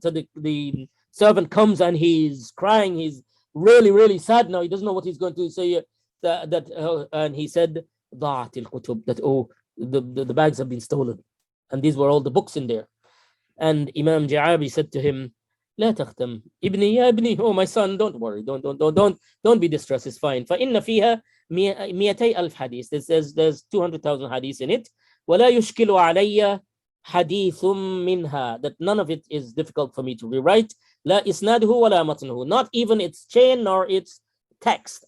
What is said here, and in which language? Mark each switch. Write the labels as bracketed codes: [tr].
[en] So the servant comes and he's crying, he's really, really sad now, he doesn't know what he's going to say, and he said [ar] ضاعت الكتب, [en] that the bags have been stolen, and these were all the books in there. And Imam Ji'abi said to him, [ar] لا تختم ابني يا ابني, [en] oh my son, don't worry, don't be distressed, it's fine. [ar] فإن فيها 200,000 hadith. [en] There's 200,000 hadith in it. [ar] ولا يشكل علي حديث منها, [en] that none of it is difficult for me to rewrite. [ar] لا إسناده ولا متنه, [en] not even its chain nor its text.